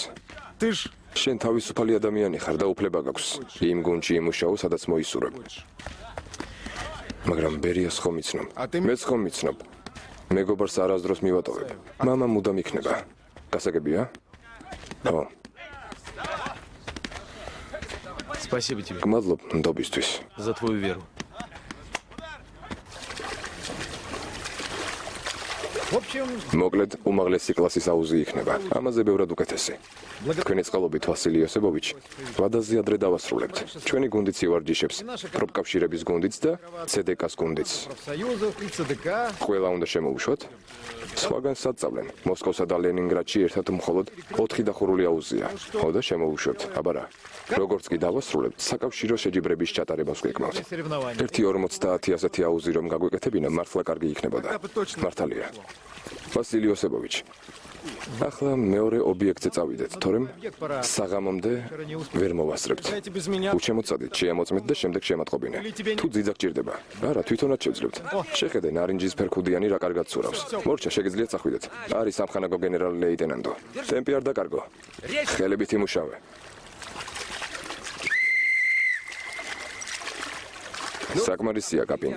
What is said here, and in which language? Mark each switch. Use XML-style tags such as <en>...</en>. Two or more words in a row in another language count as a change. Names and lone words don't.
<ka>შენ თავისუფალი ადამიანი ხარ და უფლება გაქვს იმ გუნდში იმუშაო, სადაც მოისურვებ. მაგრამ ბერიას ხომ იცნობ? მეც ხომ ვიცნობ? მეგობარს არასდროს მივატოვებ. მამა მუდამ იქნება. გასაგებია? ხო.</ka> <ru>Спасибо тебе</ru> <ka>გმადლობ ნდობისთვის.</ka> <ru>за твою веру. В общем,</ru> <ka>მოკლედ, უმაღლესი კლასის აუზი იქნება. ამაზე ბევრად უკეთესი. თქვენი წყალობით ვასილი იოსებოვიჩი, ვადაზე ადრე დავასრულებთ. ჩვენი გუნდიც ივარჯიშებს, პროფკავშირების გუნდიც და CDK-ს გუნდიც.</ka> <ru>профсоюзов и ЦДК.</ru> <ka>ყველა უნდა შემოუშვათ. სხვაგან საწავლენ. მოსკოვსა და ლენინგრადში ერთად მხოლოდ 4 დახურული აუზია. ხო და შემოუშვებთ. აბა რა. როგორც კი დავასრულებთ, საკავშირო შეჯიბრების ჩატარებას გვეკმავთ.</ka> <ru>Соревнования.</ru> <ka>1.50 ასეთი აუზი რომ გაგვეკეთებინა, მართლა კარგი იქნებოდა. მართალია. ვასილი იოსებოვიჩი. ახლა მეორე ობიექტზე წავიდეთ, თორემ საღამომდე ვერ მოვასწრებთ.</ka> <ru>Дайте без меня.</ru> <ka>უჩემოცადეთ, შეამოწმეთ და შემდეგ შემატყობინე. თუ ძიძა გჭირდება, არა, თვითონაც შევძლებთ. შეხედე, ნარინჯის ფერქუდიანი რა კარგად ცურავს. მორჩა, შეგიძლიათ წახვიდეთ. არის სამხანაგო გენერალი ლეიტენანტო. ტემპი არ დაკარგო. ხელებით იმუშავე. საკმარისია, კაპინკა.</ka>